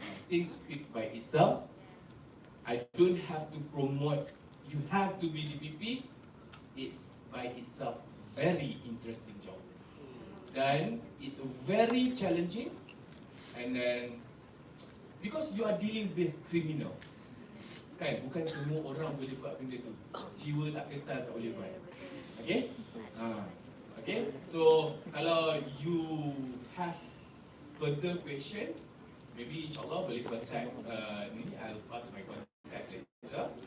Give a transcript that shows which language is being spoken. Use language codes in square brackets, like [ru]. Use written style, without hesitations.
[en] Things speak by itself. I don't have to promote, you have to be DPP. It's by itself very interesting job. [ms] Dan [en] it's very challenging, and then because you are dealing with criminal, [ms] kan? Bukan semua orang boleh buat benda tu. Jiwa tak kental tak boleh buat. [en] Okay? Okay? So [ms] kalau [en] you have further question, [ms] maybe insyaAllah boleh [en] contact ni, I'll pass my contact later.